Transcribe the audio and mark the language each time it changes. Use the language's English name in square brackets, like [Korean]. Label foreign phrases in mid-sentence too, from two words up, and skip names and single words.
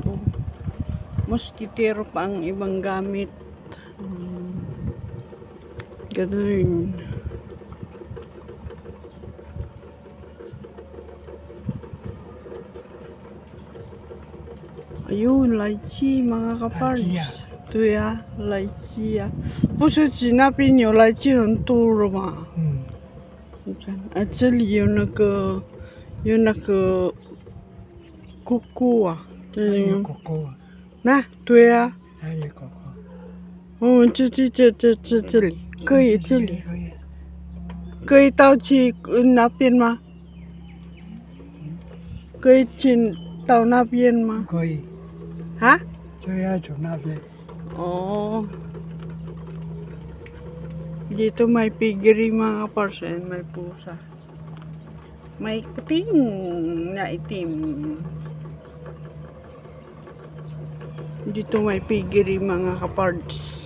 [Filipino] Moskitero pa ang ibang gamit. Ganun. Ayun, lychee mga kapards. Lychee ah. [Chinese] 对呀，lychee呀，不是指那边有lychee很多了吗？嗯，你看，啊，这里有那个姑姑啊，还有嗯，狗狗啊，那对呀，还有狗狗。这里可以这里可以。可以到去那边吗？可以去到那边吗？可以，啊？就要从那边。 Oh. [Filipino] Dito may piggery mga kapars, may pusa. May kuting na itim. Dito may piggery mga kapards.